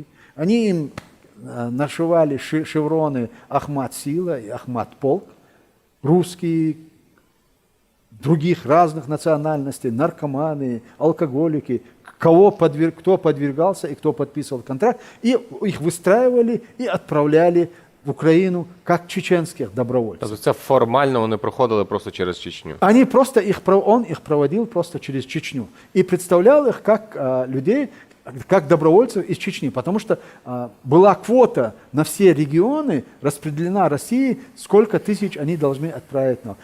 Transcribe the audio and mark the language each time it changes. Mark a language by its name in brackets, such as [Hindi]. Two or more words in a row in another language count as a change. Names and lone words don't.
[Russian] Они им нашивали шевроны Ахмат Сила и Ахмат Полк, русские, других разных национальностей, наркоманы, алкоголики, кто подвергался и кто подписывал контракт, и их выстраивали и отправляли в Украину как чеченских добровольцев. [Ukrainian] Тобто це формально вони проходили просто через Чечню? [Russian] Он их проводил просто через Чечню и представлял их как людей, как добровольцев из Чечни, потому что была квота на все регионы, распределена Россией, сколько тысяч они должны отправить нам.